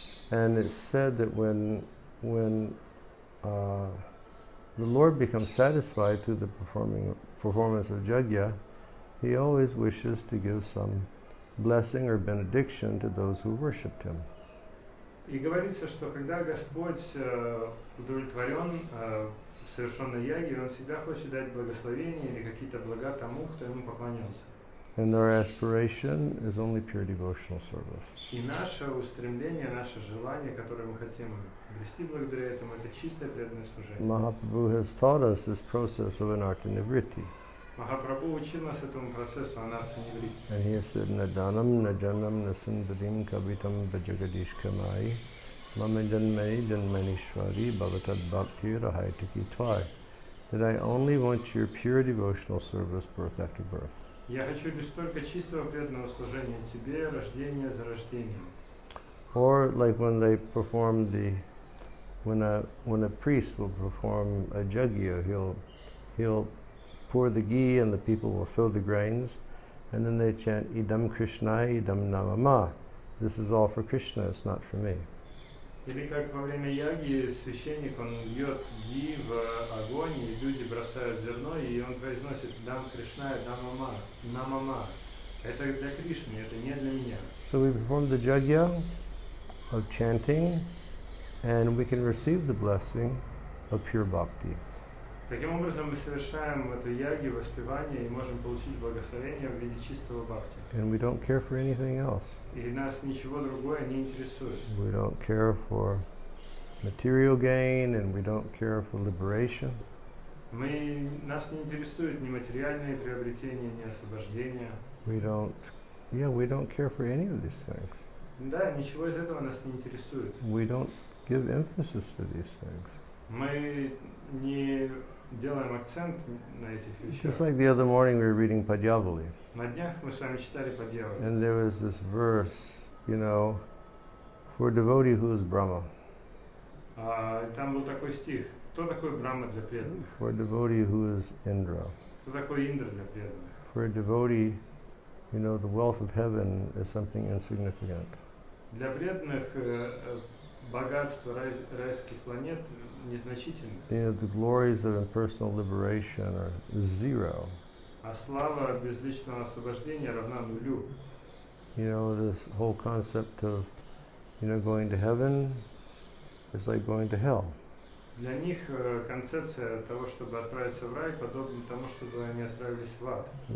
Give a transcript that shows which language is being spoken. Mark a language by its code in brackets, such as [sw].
[en] And it's said that when the Lord becomes satisfied through the performance of Jagya, He always wishes to give some blessing or benediction to those who worshipped Him. [ru] И говорится, что когда Господь удовлетворен совершенной яги, Он всегда хочет дать благословение или какие-то блага тому, кто Ему поклонился. [en] And our aspiration is only pure devotional service. [ru] И наше устремление, наше желание, которое мы хотим обрести благодаря этому, это чистое преданное служение. [en] Mahaprabhu has taught us this process of anartha-nivritti. [ru] Махапрабху учил нас этому процессу анарта-ниврити. [en] And he has said, [sa] Nadanam, Najanam, Nasundadim, Kavitam, Vajagadishkamai, Mama Janmani, Janmanishwari, Bhavatad Bhakti, Rahaitaki Tvai. [en] That I only want your pure devotional service birth after birth. [ru] Я хочу лишь только чистого преданного служения Тебе, рождение за рождением. [en] Or like when they perform when a priest will perform a yajna, he'll pour the ghee and the people will fill the grains, and then they chant [sa] Idam Krishnai, Idam Namama. [en] This is all for Krishna, it's not for me. [ru] Или как во время яги священник, он льет ги в огонь, и люди бросают зерно, и он произносит [sa] «Дам Кришна, дам мама, намама». [ru] Это для Кришны, это не для меня. [en] So we perform the yajna of chanting, and we can receive the blessing of pure bhakti. [ru] Таким образом, мы совершаем эту яги, воспевание, и можем получить благословение в виде чистого бхакти. [en] And we don't care for anything else. [ru] И нас ничего другое не интересует. [en] We don't care for material gain, and we don't care for liberation. [ru] Нас не интересует ни материальные приобретения, ни освобождение. [en] We don't care for any of these things. [ru] Да, ничего из этого нас не интересует. [en] We don't give emphasis to these things. [ru] Мы не делаем акцент на этих вещах. [en] Just like the other morning we were reading Padyavali. [ru] На днях мы с вами читали Падьяву. [en] And there was this verse, for a devotee who is Brahma. [ru] Там был такой стих. Кто такой Брахма для преданных? [en] For a devotee who is Indra. [ru] Кто такой Индра для преданных? [en] For a devotee, the wealth of heaven is something insignificant. [ru] Для преданных богатство райских планет незначительно. [en] The glories of impersonal liberation are zero. [ru] А слава безличного освобождения равна нулю. [en] This whole concept of, going to heaven is like going to hell. [ru] Для них концепция того, чтобы отправиться в рай, подобна тому, чтобы они отправились в ад.